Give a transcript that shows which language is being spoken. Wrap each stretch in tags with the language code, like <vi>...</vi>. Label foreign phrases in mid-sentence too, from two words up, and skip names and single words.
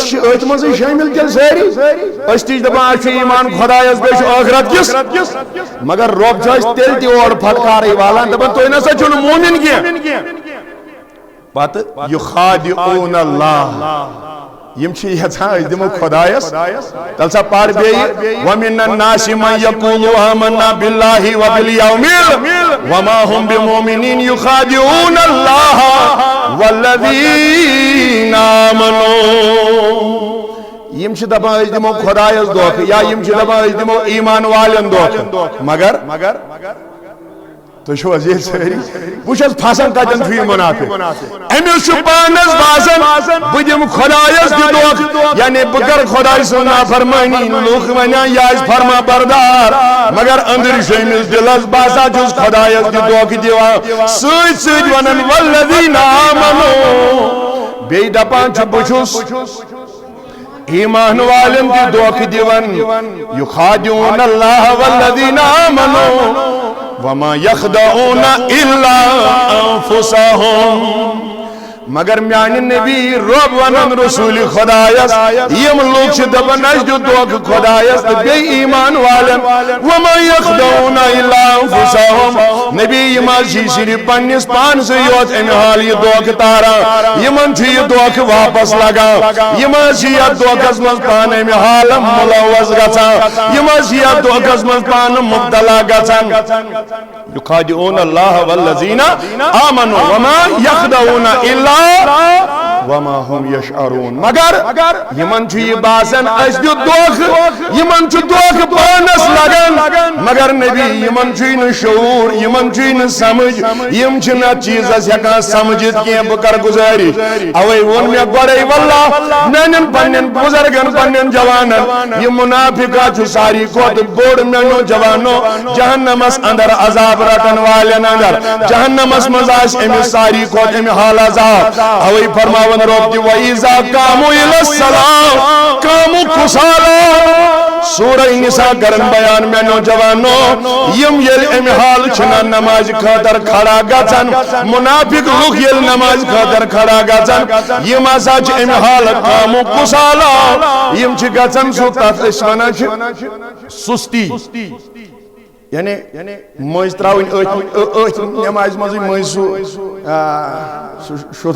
<ks>چھِ أتھۍ منٛزٕے شٲمِل تیٚلہِ سٲری أسۍ تہِ چھِ دپان اَسہِ چھُ ایمان خۄدایس بیٚیہِ چھُ ٲخرت کِس مگر رۄب چھُ اَسہِ تیٚلہِ تہِ اورٕ پھٹکارٕے والان دپان تُہۍ نسا چھِو نہٕ مومن کینٛہہ پتہٕ</ks> <ar>یُخادعون اللہ</ar> <ks>یم چھ یژھان أسۍ دِمو خۄدایس تل سا پر بیٚیہِ</ks> <ar>ومن الناس من یقول آمنا باللہ وبالیوم وما هم بمؤمنین یخادعون اللہ والذین آمنوا</ar> <ks>یم چھ دپان أسۍ دِمو خۄدایس دھوکہٕ یا یم چھ دپان أسۍ دِمو ایمان والٮ۪ن دھوکہٕ مگر تُہۍ چھِو حظ ییٚتہِ سٲری بہٕ چھُس پھسان کتٮ۪ن چھُ یہِ مُنافِق أمِس چھُ پانس باسان بہٕ دِمہٕ خۄدایس تہِ دھوکہٕ یعنی بہٕ کرٕ خۄداے سٕنٛز نافرمٲنی لُکھ ونان یہِ آسہِ فرما بردار مگر أنٛدرۍ چھُ أمِس دِلس باسان چھُس خۄدایس تہِ دھوکہٕ دِوان سۭتۍ سۭتۍ ونان</ks> <ar>والذین آمنوا</ar> <ks>بیٚیہِ دپان چھُ بہٕ چھُس ایمان والٮ۪ن تہِ دھوکہٕ دِوان</ks> <ar>یُخادعون اللہ والذین آمنوا وما یخدعون الا انفسهم</ar> <ks>مگر میانہ نبی رب ونان رسول خدایس یم لوگ چھ دپان اَسہِ دیُت دھوکہٕ خدایس تہٕ بیٚیہِ ایمان والٮ۪ن</ks> <ar>وما یخدعون الا انفسهم</ar> <ks>نبی یم حظ چھ صرف پننس پانسٕے یوت امہِ حال یہِ دھوکہٕ تاران یمن چھُ یہِ دھوکہٕ واپس لگان یم حظ چھِ یتھ دھوکس منٛز پانہٕ امہِ حال ملوث گژھان یم حظ چھِ یتھ دھوکس منٛز پانہٕ مبتلا گژھان</ks> <ar>یخادعون اللہ والذین آمنوا وما یخدعون الا وما هم یشعرون</ar> <ks>مگر یمن چھُ یہِ باسان اَسہِ دیُت دھوکہٕ یمن چھُ دھوکہٕ پانس لگان مگر نبی یمن چھُے نہٕ شعوٗر یمن چھُے نہٕ سمجھ یم چھِنہٕ اتھ چیٖزس ہٮ۪کان سمجھِتھ کینٛہہ بہٕ کرٕ گُزٲرِش اوے ووٚن مےٚ گۄڈے واللہ میانٮ۪ن پننٮ۪ن بُزرگن پننٮ۪ن جوانن یہِ مُنافِقا چھُ ساروی کھۄتہٕ بوٚڑ میانیو جوانو جہنمس اندر عذاب رٹن والٮ۪ن اندر جہنمس منٛز آسہِ أمِس ساروی کھۄتہٕ امہِ حال عذاب اوے فرماون رب تہِ</ks> <ar>وَإِذَا قَامُوا إِلَى الصَّلَاةِ قَامُوا كُسَالَىٰ</ar> <ks>سورہ نساء کرن بیان میانو جوانو یم یل امہِ حال چھِنہ نماز خٲطر کھڑا گژھان منافق لُکھ ییٚلہِ نماز خٲطر کھڑا گژھان یم ہسا چھِ امہِ حال</ks> <ar>قاموا كُسَالَىٰ</ar> <ks>یم چھِ گژھان سُہ تتھ أسۍ ونان چھِ سُستی یعنی مٔنٛزۍ تراوٕنۍ أتھۍ نمازِ منٛزٕے مٔنٛزۍ سُہ شُتھا</ks>